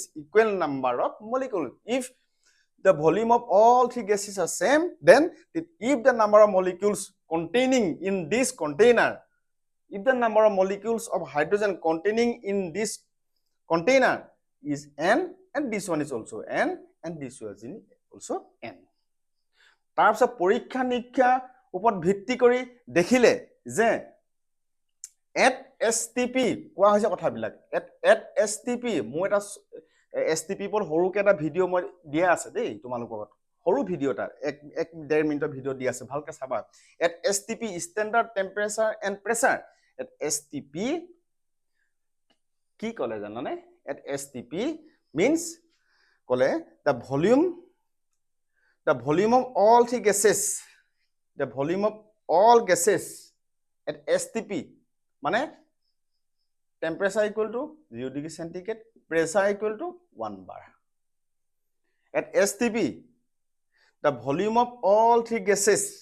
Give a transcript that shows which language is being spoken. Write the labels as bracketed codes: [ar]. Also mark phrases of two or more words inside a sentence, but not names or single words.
[en] equal number of molecules if the volume of all three gases are same then if the number of molecules containing in this container if the number of molecules of hydrogen containing in this container is n and this one is also n and this one is also n [as] তাৰপিছত পৰীক্ষা নিৰীক্ষা ওপৰত ভিত্তি কৰি দেখিলে যে [en] at STP [as] কোৱা হৈছে কথাবিলাক [en] at STP [as] মোৰ এটা STP ওপৰত সৰুকে এটা ভিডিঅ' মই দিয়া আছে দেই তোমালোকৰ সৰু ভিডিঅ' এটা 1.5 মিনিটৰ ভিডিঅ' দি আছে ভালকে চাবা [en] at STP standard temperature and pressure at STP [as] কি ক'লে জানানে [en] at STP means ক'লে the volume of all three gases at STP মানে temperature equal to 0 degree centigrade pressure equal to 1 bar at STP the volume of all three gases